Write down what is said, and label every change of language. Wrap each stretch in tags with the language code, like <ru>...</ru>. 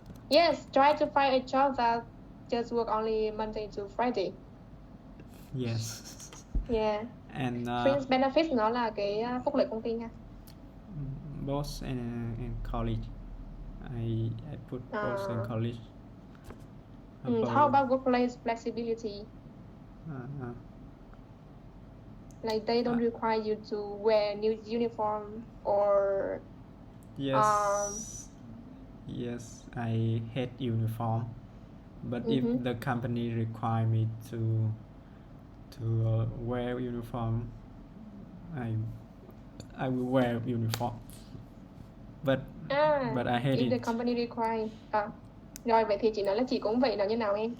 <en>Yes, try to find a job that just work only Monday to Friday. Yes. Yeah. And</en> <vi>Fringe benefits nó là cái phúc lợi công ty nha.</vi> <en>boss and college. I put boss in college. How about workplace flexibility? Like they don't require you to wear new uniform or yes. Yes, I hate uniform, but if the company require me to wear uniform, I will wear uniform. But I hate if the company require.</en> <vi>Rồi vậy thì chị nói là chị cũng vậy, nó như nào em?</vi>